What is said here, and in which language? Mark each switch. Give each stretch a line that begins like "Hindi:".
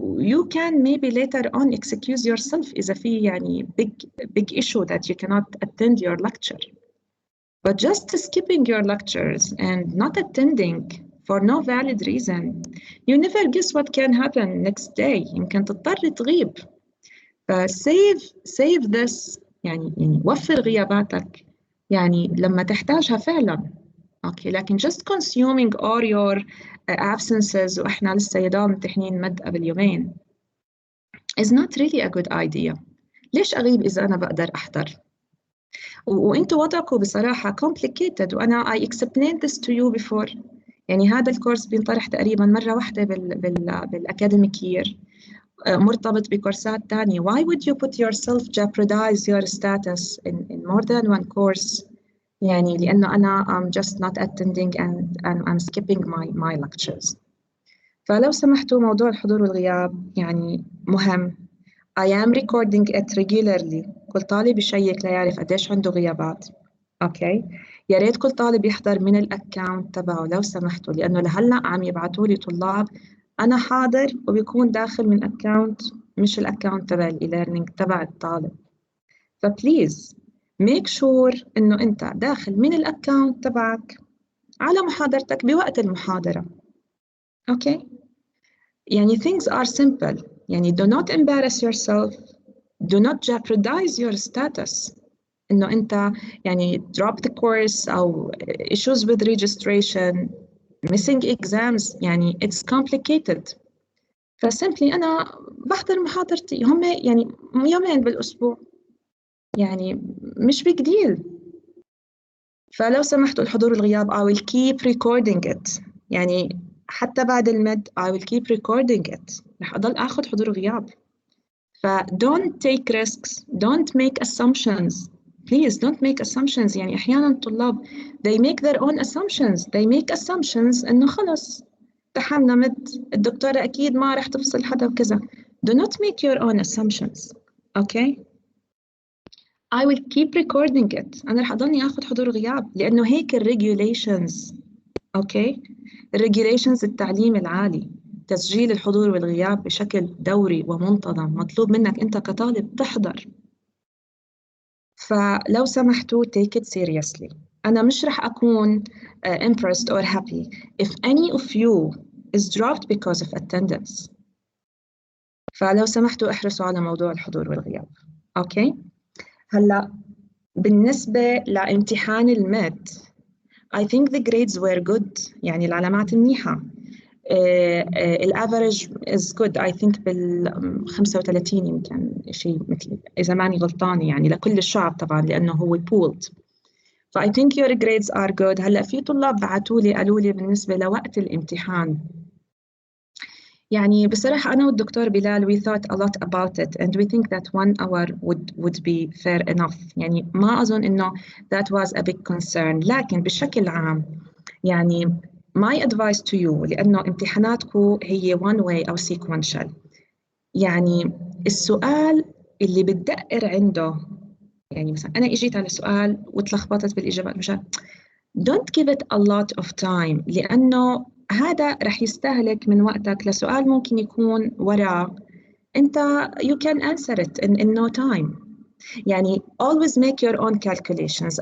English: You can maybe later on excuse yourself
Arabic: إذا في يعني
English: big issue that you cannot attend your lecture. But just skipping your lectures and not attending for no valid reason, you never guess what can happen next day.
Arabic: يمكن تضطر تغيب.
English: save this،
Arabic: يعني وفر غياباتك يعني لما تحتاجها فعلا.
English: okay, لكن just consuming all your absences
Arabic: واحنا لسه يدوم امتحانين مد قبل يومين
English: is not really a good idea.
Arabic: ليش اغيب اذا انا بقدر احضر؟ وانتوا وضعكم بصراحه complicated، وانا
English: I explained this to you before.
Arabic: يعني هذا الكورس بينطرح تقريبا مره واحده بالاكاديميك يير، مرتبط بكورسات تانية.
English: Why would you put yourself jeopardize your status in more than one course؟
Arabic: يعني لأنه أنا
English: I'm just not attending and I'm skipping my lectures.
Arabic: فلو سمحتوا موضوع الحضور والغياب يعني مهم.
English: I am recording it regularly.
Arabic: كل طالب يشيك ليعرف قديش عنده غيابات. أوكي، يا ريت كل طالب يحضر من الأكاونت تبعه لو سمحتوا، لأنه لهلا عم يبعتوا لي طلاب أنا حاضر وبيكون داخل من أكاونت مش الأكاونت تبع الإي-ليرنينج تبع الطالب. فبليز
English: make sure
Arabic: إنه أنت داخل من الأكاونت تبعك على محاضرتك بوقت المحاضرة. أوكي، يعني
English: things are simple. يعني do not embarrass yourself, do not jeopardize your status.
Arabic: إنه أنت يعني
English: drop the course أو issues with registration, missing exams، يعني it's complicated.
Arabic: فسيمبلي أنا بحضر محاضرتي، هم يعني يومين بالأسبوع، يعني مش big deal. فلو سمحتوا الحضور والغياب
English: I will keep recording it. يعني حتى بعد المد I will keep recording it.
Arabic: رح أضل أخذ حضور وغياب.
English: ف don't take risks, don't make assumptions. Please don't make assumptions.
Arabic: يعني أحياناً الطلاب
English: they make their own assumptions. They make assumptions
Arabic: إنه خلص امتحنا مد الدكتورة أكيد ما رح تفصل حدا وكذا.
English: Do not make your own assumptions. Okay? I will keep recording it.
Arabic: أنا رح أضلني أخذ حضور وغياب لأنه هيك regulations. أوكي؟
English: regulations
Arabic: التعليم العالي، تسجيل الحضور والغياب بشكل دوري ومنتظم، مطلوب منك أنت كطالب تحضر.
English: فلو سمحتوا take it seriously. أنا مش رح أكون impressed or happy if any of you is dropped because of attendance.
Arabic: فلو سمحتوا احرصوا على موضوع الحضور والغياب. اوكي. هلا بالنسبة لامتحان المات
English: I think the grades were good،
Arabic: يعني العلامات منيحة. الافرج
English: is good I think
Arabic: بال 35 يمكن شيء مثل إذا ماني غلطانة، يعني لكل الشعب طبعا لأنه هو pooled.
English: ف I think your grades are good.
Arabic: هلا في طلاب بعثوا لي قالوا لي بالنسبة لوقت الامتحان، يعني بصراحة أنا والدكتور بلال
English: we thought a lot about it and we think that 1 hour would be fair enough.
Arabic: يعني ما أظن إنه that was a big concern، لكن بشكل عام يعني my advice to you، لأنه امتحاناتكم هي one way أو sequential، يعني السؤال اللي بتدقر عنده، يعني مثلا أنا إجيت على سؤال وتلخبطت بالإجابات مشان
English: don't give it a lot of time،
Arabic: لأنه هذا رح يستهلك من وقتك لسؤال ممكن يكون وراه أنت you can answer it in no time.
English: يعني always make your own calculations.